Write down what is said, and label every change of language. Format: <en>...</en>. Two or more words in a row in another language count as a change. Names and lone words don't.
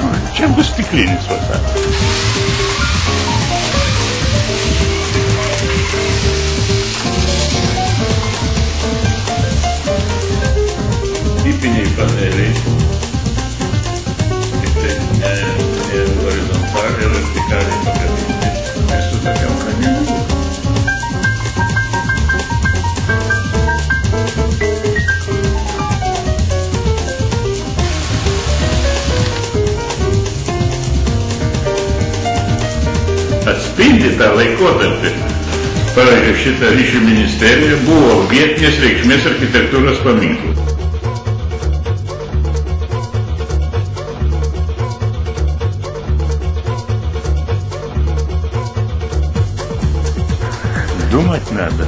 <ru>Чем бы стеклинец фасад?</ru> <lt>Tipiniai paneliai. Tai ne horizontaliai, vertikaliai pakabinti. Tai su tokiam kamienu. Atspindi tą laikotarpį. Pavyzdžiui, šita ryšių ministerija buvo vietinės reikšmės architektūros paminklas.</lt> <ru>Думать надо.</ru>